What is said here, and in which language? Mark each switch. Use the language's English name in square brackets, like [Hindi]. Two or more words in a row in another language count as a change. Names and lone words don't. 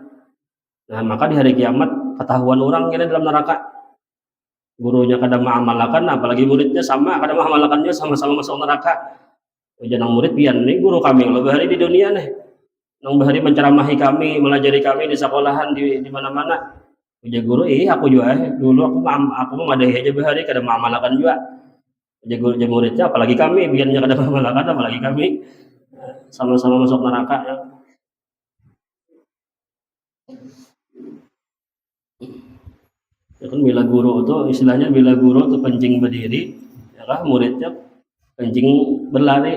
[Banjar] Nah maka di hari kiamat ketahuan orang kira dalam neraka, gurunya kadang mengamalkan, apalagi muridnya sama kadang mengamalkannya, sama-sama masuk neraka. Ujar nang murid, pian ini guru kami lebih hari di dunia nih, nang bahari menceramahi kami, melajari kami di sekolahan, di mana-mana. Ujar guru, aku juga dulu aku memadahi aja bahari kadang mengamalkan juga. Ujar guru, ujar muridnya, apalagi kami biarnya kadang mengamalkan, apalagi kami sama-sama masuk neraka ya. Ya kan bila guru itu istilahnya, bila guru itu kencing berdiri, ya kan muridnya kencing berlari.